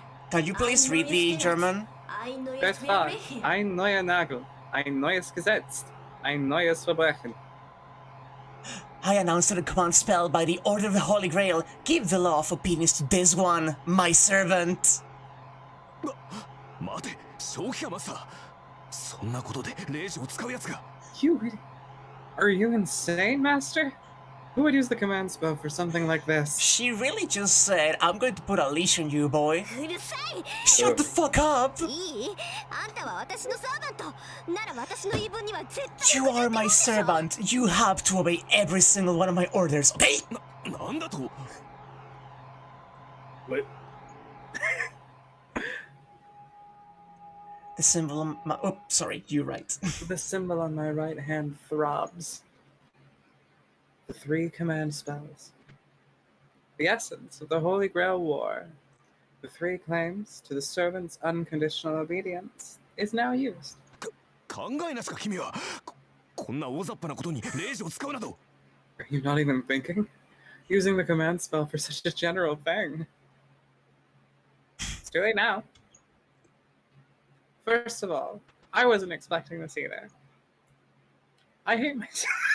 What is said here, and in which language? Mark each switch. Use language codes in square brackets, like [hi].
[en] Can you please read the German? [de] Das war ein neuer Nagel, ein neues Gesetz, ein neues Verbrechen. [en] I announced the command spell by the order of the Holy Grail. Give the law of opinions to this one, my servant. [ja] 待て、正気かマスター。そんなことでレイジを使うやつが。 [en] You, are you insane, Master? Who would use the command spell for something like this? She really just said, I'm going to put a leash on you, boy. [ja] うるさい。 [en] Shut the fuck up! [ja] いい？あんたは私のサーバント。なら私の言い分には絶対 [en] You are my servant. You have to obey every single one of my orders, okay? [ja] なんだと。 [en] What? The symbol on my... Oh, sorry, you're right. The symbol on my right hand throbs. The 3 command spells. The essence of the Holy Grail War. The 3 claims to the servant's unconditional obedience is now used. [ja] 考えなしか君は。こんな大雑把なことにレイジを使うなど。 [en] Are you not even thinking? Using the command spell for such a general thing. It's too late now. First of all, I wasn't expecting this either. I hate myself.